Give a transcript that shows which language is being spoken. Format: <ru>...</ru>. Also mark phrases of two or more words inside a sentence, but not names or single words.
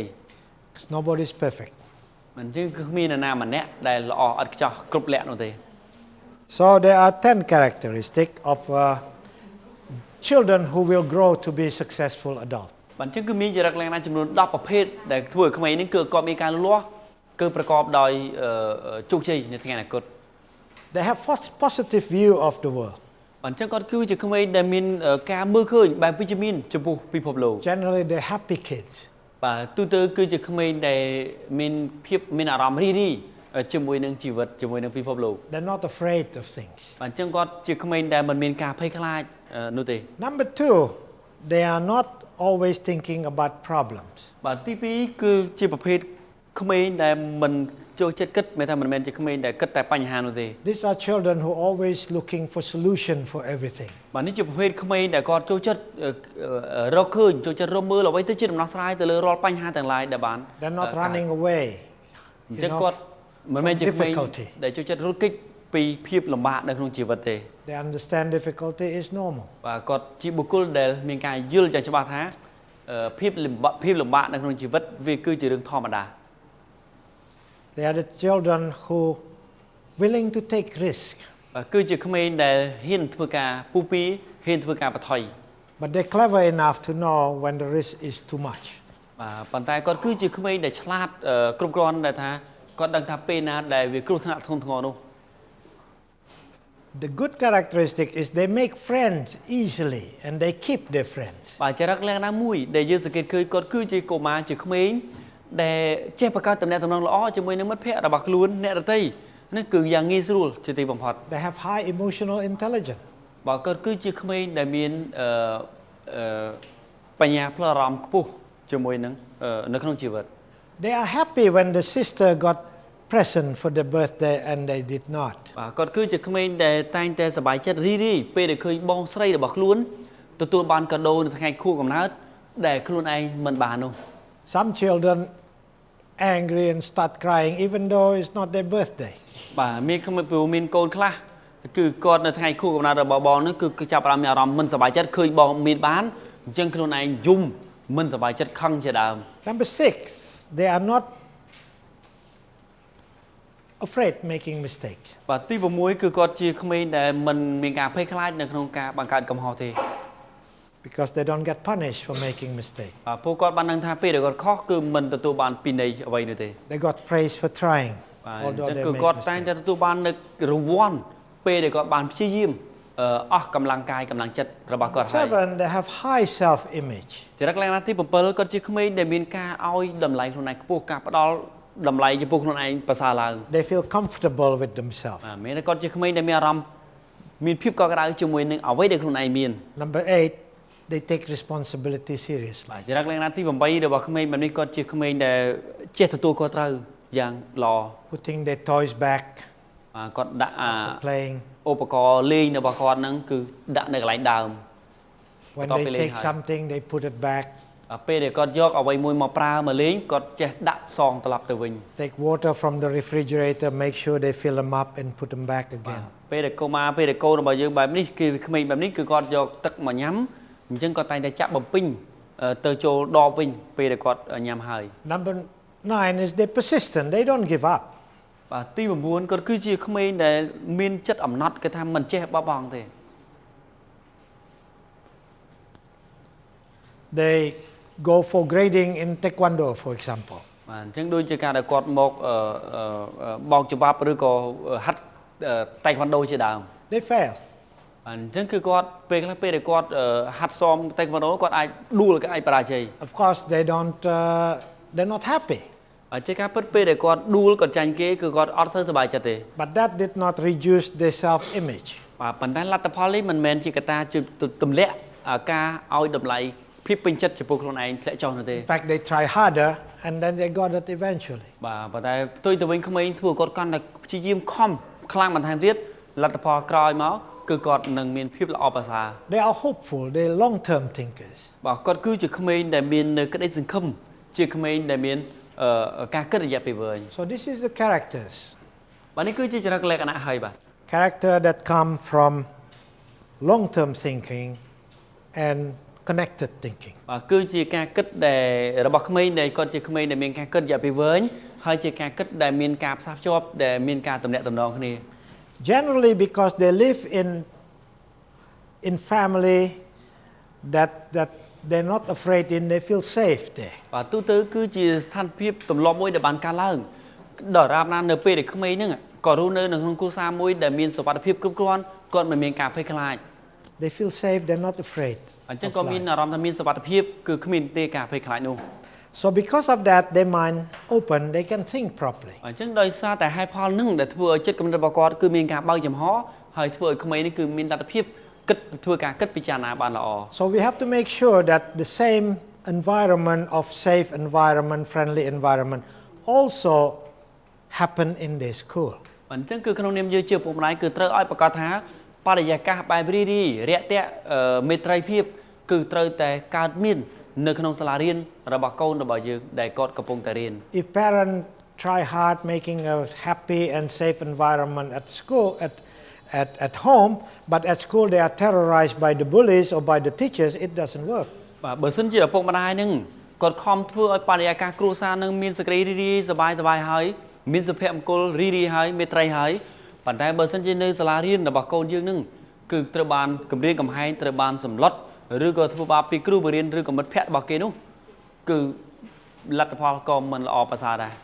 <en>Because nobody is perfect.</en> <km>មិនចឹងគឺគ្មាននរណាម្នាក់ដែលល្អឥតខ្ចោះគ្រប់លក្ខនោះទេ</km> <en>So there are 10 characteristics of children who will grow to be successful adults.</en> <km>បាទចឹងគឺមានចរិតលក្ខណៈចំនួន10ប្រភេទដែលធ្វើឲ្យក្មេងនេះគឺគាត់មានការលូតលាស់គឺប្រកបដោយជោគជ័យនៅថ្ងៃអនាគត</km> <en>They have positive view of the world.</en> <km>បាទចឹងគាត់គឺជាក្មេងដែលមានការមើលឃើញបែបវិជ្ជមានចំពោះពិភពលោក</km> <en>Generally they're happy kids.</en> <km>បាទទូទៅគឺជាក្មេងដែលមានអារម្មណ៍រីរីជាមួយនឹងជីវិតជាមួយនឹងពិភពលោក</km> <en>They're not afraid of things.</en> <km>បាទចឹងគាត់ជាក្មេងដែលមិនមានការភ័យខ្លាចនោះទេ</km> <en>Number 2, they are not always thinking about problems.</en> <km>បាទទី2គឺជាប្រភេទក្មេងដែលមិនចូលចិត្តគិតមិនថាមិនមែនជាក្មេងដែលគិតតែបញ្ហានោះទេ</km> <en>These are children who are always looking for solution for everything.</en> <km>បាទនេះជាប្រភេទក្មេងដែលគាត់ចូលចិត្តរកឃើញចូលចិត្តរកមើលអ្វីទៅជាដំណោះស្រាយទៅលើរាល់បញ្ហាទាំងឡាយដែលបាន</km> <en>They're not running away.</en> <km>អញ្ចឹងគាត់មិនមែនជាក្មេងដែលចូលចិត្តរត់គេចពីភាពលំបាកនៅក្នុងជីវិតទេ</km> <en>They understand difficulty is normal.</en> <km>បាទគាត់ជាបុគ្គលដែលមានការយល់យ៉ាងច្បាស់ថាភាពលំបាកនៅក្នុងជីវិតវាគឺជារឿងធម្មតា</km> <en>They are the children who willing to take risk.</en> <km>គឺជាក្មេងដែលហ៊ានធ្វើការពុះពីហ៊ានធ្វើការបថុយ</km> <en>But they're clever enough to know when the risk is too much.</en> <km>បាទប៉ុន្តែគាត់គឺជាក្មេងដែលឆ្លាតគ្រប់គ្រាន់ដែលថាគាត់ដឹងថាពេលណាដែលវាគ្រោះថ្នាក់ធ្ងន់ធ្ងរនោះ</km> <en>The good characteristic is they make friends easily and they keep their friends.</en> <km>បាទចរិតលក្ខណៈមួយដែលយើងសង្កេតឃើញគាត់គឺជាកុមារជាក្មេងដែលចេះបង្កើតតំណែងតំណងល្អជាមួយនឹងមិត្តភ័ក្តិរបស់ខ្លួនអ្នកដទៃនេះគឺយ៉ាងងាយស្រួលជាទីបំផុត</km> <en>They have high emotional intelligence.</en> <km>បើគាត់គឺជាក្មេងដែលមានបញ្ញាផ្លូវអារម្មណ៍ខ្ពស់ជាមួយនឹងនៅក្នុងជីវិត</km> <en>They are happy when the sister got present for their birthday and they did not.</en> <km>បាទគាត់គឺជាក្មេងដែលតែងតែសប្បាយចិត្តរីរីពេលដែលឃើញបងស្រីរបស់ខ្លួនទទួលបានកាដូនៅថ្ងៃខួបកំណើតដែលខ្លួនឯងមិនបាននោះ</km> <en>Some children angry and start crying even though it's not their birthday.</en> <km>បាទមានក្មេងព្រោះមានកូនខ្លះគឺគាត់នៅថ្ងៃខួបកំណើតរបស់បងនោះគឺចាប់ផ្ដើមមានអារម្មណ៍មិនសប្បាយចិត្តឃើញបងមានបានអញ្ចឹងខ្លួនឯងយំមិនសប្បាយចិត្តខឹងជាដើម</km> <en>Number 6, they are not afraid making mistakes.</en> <km>បាទទី6គឺគាត់ជាក្មេងដែលមិនមានការភ័យខ្លាចនៅក្នុងការបង្កើតកំហុសទេ</km> <en>Because they don't get punished for making mistakes.</en> <km>បាទពួកគាត់បានដឹងថាពេលដែលគាត់ខុសគឺមិនទទួលបានពិន័យអ្វីនោះទេ</km> <en>They got praise for trying.</en> <km>បាទអ</km> <en>Although</en> <km>ញ្ចឹង</km> <en>they</en> <km>គឺ</km> <en>make</en> <km>គាត់តែង</km> <en>mistakes.</en> <km>តែទទួលបាននៅរង្វាន់ពេលដែលគាត់បានព្យាយាមអស់កម្លាំងកាយកម្លាំងចិត្តរបស់គាត់ហើយ</km> <en>7, they have high self-image.</en> <km>ចរិតលក្ខណៈទី7គាត់ជាក្មេងដែលមានការឲ្យតម្លៃខ្លួនឯងខ្ពស់ការផ្ដល់តម្លៃចំពោះខ្លួនឯងប្រសើរឡើង</km> <en>They feel comfortable with themselves.</en> <km>បាទមានគាត់ជាក្មេងដែលមានអារម្មណ៍មានភាពកក់ក្ដៅជាមួយនឹងអ្វីដែលខ្លួនឯងមាន</km> <en>Number 8, they take responsibility seriously.</en> <km>ចរិតលក្ខណៈទី8របស់ក្មេងបែបនេះគាត់ជាក្មេងដែលចេះទទួលខុសត្រូវយ៉ាងល្អ</km> <en>Putting their toys back,</en> <km>គាត់ដាក់</km> <en>playing.</en> <km>ឧបករណ៍លេងរបស់គាត់ហ្នឹងគឺដាក់នៅកន្លែងដើម</km> <en>When they take something, they put it back.</en> <km>ពេលដែលគាត់យកអ្វីមួយមកប្រើមកលេងគាត់ចេះដាក់សងត្រឡប់ទៅវិញ</km> <en>Take water from the refrigerator, make sure they fill them up and put them back again.</en> <km>ពេលដែលកូនរបស់យើងបែបនេះគឺក្មេងបែបនេះគឺគាត់យកទឹកមកញ៉ាំអញ្ចឹងគាត់តែងតែចាក់បំពេញទៅចូលដបវិញពេលដែលគាត់ញ៉ាំហើយ</km> <en>Number 9 is they're persistent. They don't give up.</en> <km>បាទទី9គាត់គឺជាក្មេងដែលមានចិត្តអំណត់គេថាមិនចេះបោះបង់ទេ</km> <en>They go for grading in taekwondo, for example.</en> <km>បាទអញ្ចឹងដូចជាការដែលគាត់មកបោកច្បាប់ឬក៏ហាត់តៃក្វាន់ដូជាដើម</km> <en>They fail.</en> <km>អញ្ចឹងគឺគាត់ពេលខ្លះពេលដែលគាត់ហាត់សមតៃក្វាន់ដូគាត់អាចដួលក៏អាចបរាជ័យ</km> <en>Of course, they're not happy.</en> <km>ជាការពិតពេលដែលគាត់ដួលគាត់ចាញ់គេគឺគាត់អត់សូវសប្បាយចិត្តទេ</km> <en>But that did not reduce their self-image.</en> <km>បាទប៉ុន្តែលទ្ធផលនេះមិនមែនជាកត្តាទម្លាក់ការឲ្យតម្លៃភាពពេញចិត្តចំពោះខ្លួនឯងធ្លាក់ចុះនោះទេ</km> <en>In fact, they try harder and then they got it eventually.</en> <km>បាទប៉ុន្តែផ្ទុយទៅវិញក្មេងធ្វើគាត់កាន់តែព្យាយាមខំខ្លាំងបន្ថែមទៀតលទ្ធផលក្រោយមកគឺគាត់នឹងមានភាពល្អប្រសើរ</km> <en>They are hopeful. They're long-term thinkers.</en> <km>បាទគាត់គឺជាក្មេងដែលមាននៅក្តីសង្ឃឹមជាក្មេងដែលមានការគិតរយៈពេលវែង</km> <en>So this is the characters.</en> <km>បាទនេះគឺជាចរិតលក្ខណៈហើយបាទ</km> <en>Character that come from long-term thinking and connected thinking.</en> <km>បាទគឺជាការគិតដែលរបស់ក្មេងដែលគាត់ជាក្មេងដែលមានការគិតរយៈពេលវែងហើយជាការគិតដែលមានការផ្សារភ្ជាប់ដែលមានការទំនាក់ទំនងគ្នា</km> <en>Generally because they live in family that they're not afraid in, they feel safe there.</en> <km>បាទទូទៅគឺជាស្ថានភាពទម្លាប់មួយដែលបានកើតឡើងដល់រាបណានៅពេលដែលក្មេងហ្នឹងក៏រស់នៅក្នុងគ្រួសារមួយដែលមានសុវត្ថិភាពគ្រប់គ្រាន់គាត់មិនមានការភ័យខ្លាច</km> <en>They feel safe, they're not afraid.</en> <km>អញ្ចឹងក៏មានអារម្មណ៍ថាមានសុវត្ថិភាពគឺគ្មានទេការភ័យខ្លាចនោះ</km> <en>So because of that, their mind open, they can think properly.</en> <km>អញ្ចឹងដោយសារតែហេតុផលហ្នឹងដែលធ្វើឲ្យចិត្តគំនិតរបស់គាត់គឺមានការបើកចំហហើយធ្វើឲ្យក្មេងនេះគឺមានលទ្ធភាពគិតធ្វើការគិតពិចារណាបានល្អ</km> <en>So we have to make sure that the same environment of safe environment, friendly environment also happen in their school.</en> <km>អញ្ចឹងគឺក្នុងនាមយើងជាឪពុកម្ដាយគឺត្រូវឲ្យប្រកាសថាបរិយាកាសបែបរីរីរាក់ទាក់មេត្រីភាពគឺត្រូវតែកើតមាននៅក្នុងសាលារៀនរបស់កូនរបស់យើងដែលគាត់កំពុងតែរៀន</km> <en>If parents try hard making a happy and safe environment at school at home, but at school they are terrorized by the bullies or by the teachers, it doesn't work.</en> <km>បាទបើសិនជាឪពុកម្ដាយនឹងគាត់ខំធ្វើឲ្យបរិយាកាសគ្រួសារនឹងមានសេចក្តីរីរីសប្បាយហើយមានសុភមង្គលរីរីហើយមេត្រីហើយប៉ុន្តែបើសិនជានៅសាលារៀនរបស់កូនយើងនឹងគឺត្រូវបានគម្រាមកំហែងត្រូវបានសម្លុតឬក៏ធ្វើបាបពីគ្រូបង្រៀនឬក៏មិត្តភ័ក្តិរបស់គេនោះគឺលទ្ធផលក៏មិនល្អប្រសើរដែរ</km>